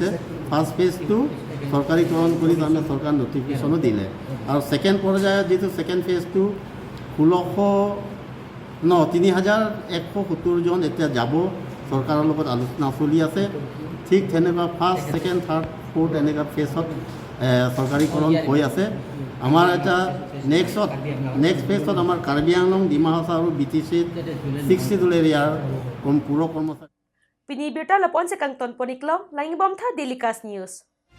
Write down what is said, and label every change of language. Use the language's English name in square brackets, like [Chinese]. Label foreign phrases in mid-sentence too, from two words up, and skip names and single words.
[English] first phase [Assamese] চৰকাৰীকৰণ কৰি তাৰমানে চৰকাৰ নটিফিকেশ্যনো দিলে আৰু ছেকেণ্ড পৰ্যায়ত যিটো [English] second phase [Assamese] 3170 জন এতিয়া যাব, চৰকাৰৰ লগত আলোচনা চলি আছে। ঠিক তেনেকুৱা [English] first second third fourth [Assamese] এনেকুৱা ফেজত চৰকাৰীকৰণ হৈ আছে। আমাৰ এটা [English] next phase [Assamese] আমাৰ কাৰ্বি আংলং ডিমা হাছাও আৰু BTC 6 [English] schedule area [Assamese] পৌৰ কৰ্মচাৰী [Karbi] Pinibirta lapon sa kang ton poniklong, langibom tha Daily Cast News.